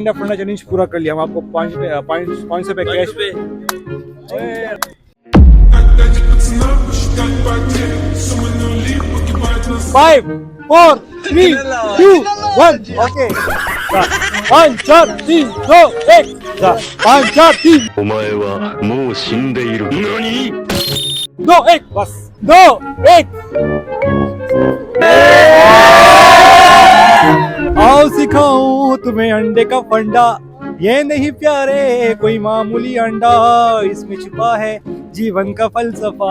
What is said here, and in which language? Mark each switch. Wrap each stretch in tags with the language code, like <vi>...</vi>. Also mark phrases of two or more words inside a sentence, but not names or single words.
<hi>फंडा चैलेंज पूरा कर लिया, हम आपको 500 रुपए कैश पे 5 4 3 2 1 ओके 5 4 3 2 1 5 4 3</hi> <ja>お前はもう死んでいる。何</ja> <hi>2 1 बस 2 1 आओ सिखाऊं तुम्हें अंडे का फंडा, ये नहीं प्यारे कोई मामूली अंडा, इसमें छुपा है जीवन का फलसफा।</hi>